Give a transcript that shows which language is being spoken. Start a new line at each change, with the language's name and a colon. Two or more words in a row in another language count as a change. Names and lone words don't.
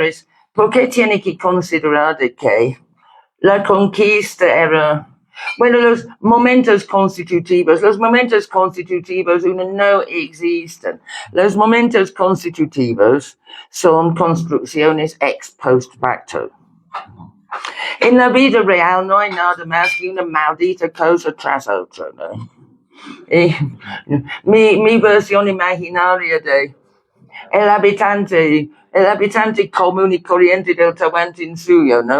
Spanish: ¿Por qué tiene que considerar de que la conquista era... Bueno, los momentos constitutivos no existen. Los momentos constitutivos son construcciones
Latin: ex post facto.
Spanish: En la vida real no hay nada más que una maldita cosa tras otra, ¿no? Mi versión imaginaria de el habitante común y corriente del Tahuantinsuyo, ¿no?